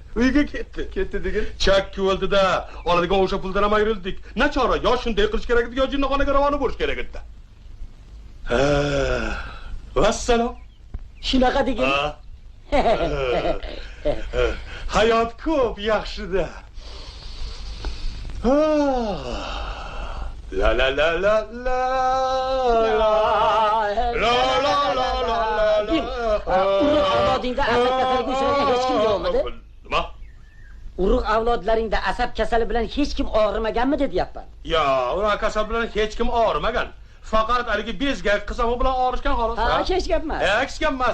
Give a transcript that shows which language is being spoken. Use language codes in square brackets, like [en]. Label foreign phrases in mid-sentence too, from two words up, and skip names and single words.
[uz] Uyiga ketdi. Ketdi degan. Chakki o'ldi-da, oladigan o'sha puldan ham ayrildik. Nachora, yo shunday qilish kerak edi, yo jinnixonaga ravona bo'lish kerak edi. Vassalom. Shunaqa degan. Hayot ko'p yaxshi-da. La la la la la la la la la la la. Urug' avlodingda asab kasaliga uchragan hech kim yo'qmidi? Nima? Urug' avlodlaringda asab kasali bilan hech kim og'rimaganmi deyapman. Yo, urug' kasali bilan hech kim og'rimagan. Faqat haligi bezgak qizami bilan og'rishgan xolos. Ha, hech gap emas. Hech gap emas.